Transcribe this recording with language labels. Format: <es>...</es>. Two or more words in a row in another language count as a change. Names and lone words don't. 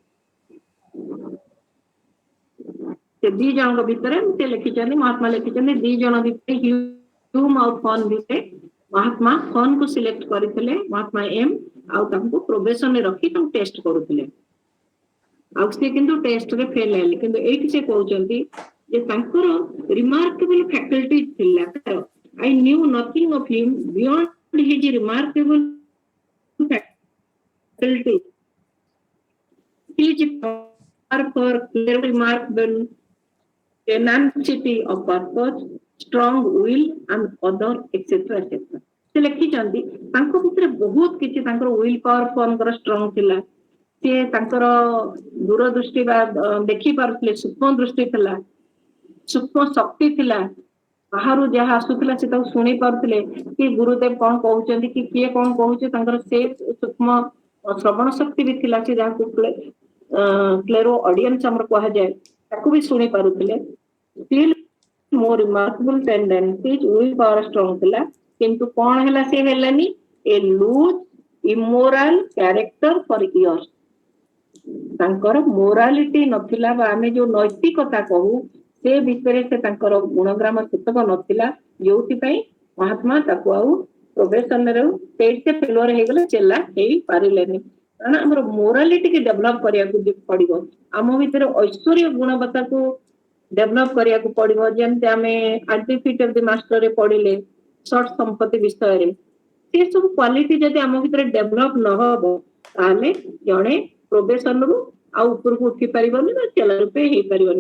<or>ସେ ଦି ଜଣଙ୍କ ଭିତରେ ସେ ଲେଖିଛନ୍ତି ମହାତ୍ମା ଲେଖିଛନ୍ତି ଦି ଜଣ ଭିତରେ ହ୍ୟୁମ ଆଉ ଫର୍ମ ଭିତରେ ମହାତ୍ମା ଫର୍ମକୁ ସିଲେକ୍ଟ କରିଥିଲେ ମହାତ୍ମା ଏମ ଆଉ ତାଙ୍କୁ ପ୍ରୋବେସନରେ ରଖି ତାଙ୍କୁ ଟେଷ୍ଟ କରୁଥିଲେ ଆଉ ସେ କିନ୍ତୁ ଟେଷ୍ଟରେ ଫେଲ ହେଲେ। କିନ୍ତୁ ଏଇଠି ସେ କହୁଛନ୍ତି ଯେ ତାଙ୍କର</or> <en>remarkable faculty ଥିଲା I knew nothing of him beyond his remarkable faculty his power for clear remarkable tenacity of purpose, strong will and other etc etc।</en> <or>ସେ ଲେଖିଛନ୍ତି ତାଙ୍କ ଭିତରେ ବହୁତ କିଛି ତାଙ୍କର</or> <en>will power</en> <or>ଫର୍ମଙ୍କର ଷ୍ଟ୍ରଙ୍ଗ ଥିଲା ସେ ତାଙ୍କର ଦୂରଦୃଷ୍ଟି ବା ଦେଖି ପାରୁଥିଲେ ସୂକ୍ଷ୍ମ ଦୃଷ୍ଟି ଥିଲା ସୂକ୍ଷ୍ମ ଶକ୍ତି ଥିଲା ବାହାରୁ ଯାହା ଆସୁଥିଲା ସେ ତାକୁ ଶୁଣି ପାରୁଥିଲେ କି ଗୁରୁଦେବ କଣ କହୁଛନ୍ତି କି କିଏ କଣ କହୁଛି ତାଙ୍କର ସେ ସୂକ୍ଷ୍ମ ଶ୍ରବଣ ଶକ୍ତି ବି ଥିଲା ସେ ଯାହାକୁ କ୍ଲେରୋ ଅଡିଏନ୍ସ ଆମର କୁହାଯାଏ ତାକୁ ବି ଶୁଣି ପାରୁଥିଲେ।</or> <en>still more remarkable tendencies will power strong</en> <or>ଥିଲା କିନ୍ତୁ କଣ ହେଲା ସେ ହେଲାନି</or> <en>a loose immoral character for years।</en> <or>ତାଙ୍କର ମୋରାଲିଟି ନଥିଲା ବା ଆମେ ଯୋଉ ନୈତିକତା କହୁ ସେ ଭିତରେ ସେ ତାଙ୍କର ଗୁଣଗ୍ରାମ ସେତକ ନଥିଲା ଯୋଉଥିପାଇଁ ମହାତ୍ମା ତାକୁ ଆଉ ପ୍ରୋବେସନରେ ସେଇଠି ଫେଲୁଅର ହେଇଗଲେ ଚେଲା ହେଇପାରିଲେନି। କାରଣ ଆମର ମୋରାଲିଟିକି ଡେଭଲପ କରିବାକୁ ପଡିବ ଆମ ଭିତରେ ଐଶ୍ୱର୍ଯ୍ୟ ଗୁଣବତ୍ତାକୁ ଡେଭଲପ କରିବାକୁ ପଡିବ ଯେମିତି ଆମେ ଆଜି ଫିଟ୍ ଅଫ ଦି ମାଷ୍ଟରରେ ପଢିଲେ ସର୍ଟ ସମ୍ପତ୍ତି ବିଷୟରେ ସେ ସବୁ କ୍ୱାଲିଟି ଯଦି ଆମ ଭିତରେ ଡେଭଲପ ନ ହବ ତାହେଲେ ଜଣେ ପ୍ରୋବେସନରୁ ଆଉ ଉପରକୁ ଉଠି ପାରିବନି ବା ଚେଲା ରୂପେ ହେଇପାରିବନି।</or>